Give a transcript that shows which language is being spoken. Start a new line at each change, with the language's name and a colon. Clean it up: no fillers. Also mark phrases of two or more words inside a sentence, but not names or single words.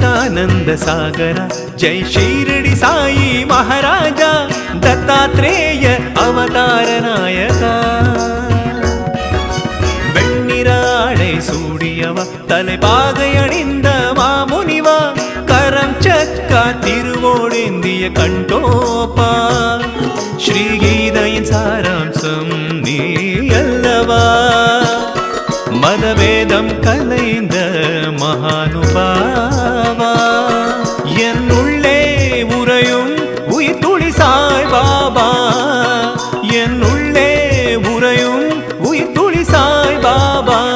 Sanskrit: सच्चिदानंद सागर जय शिरडी साई महाराजा दत्तात्रेय अवतार नायका
Tamil: வெண்ணிராடை சூடியவ தலைபாகை அணிந்த மாமுனிவா கரம் சக்கா திருவோடேந்திய கண்டோப்பா ஸ்ரீகீதையின் சாராம்சம் நீ அல்லவா மதவேதம் கலைந்த மகானுபாவா என் உள்ளே உறையும் உயிர் துளி சாய் பாபா என் உள்ளே உறையும் உயிர் துளி சாய் பாபா